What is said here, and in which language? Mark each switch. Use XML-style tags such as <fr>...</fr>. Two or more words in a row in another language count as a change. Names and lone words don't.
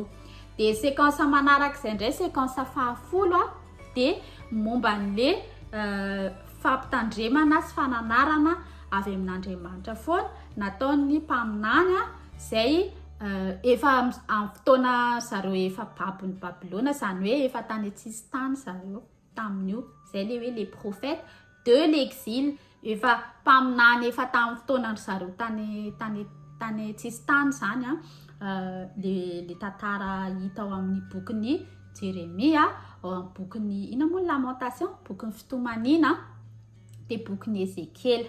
<mg>Dia séquence manarak'izay indray séquence fahafolo dia momba an'le fampitandremana sy fananarana avy amin'Andriamanitra foana nataon'ny mpaminany zay efa amin'ny fotoana zareo efa babony Babilona, zany hoe efa tany tsisy tany zareo tamin'io. Zay le hoe</mg> <fr>les prophètes de l'exil,</fr> <mg>efa mpaminany efa tamin'ny fotoanandry zareo tany tsisy tany zany le tantara hita ao amin'ny bokin'ny Jeremia, ao amin'ny bokin'ny ina moa Lamentation, bokin'ny Fitomanina, dia bokin'ny Ezekiel.</mg>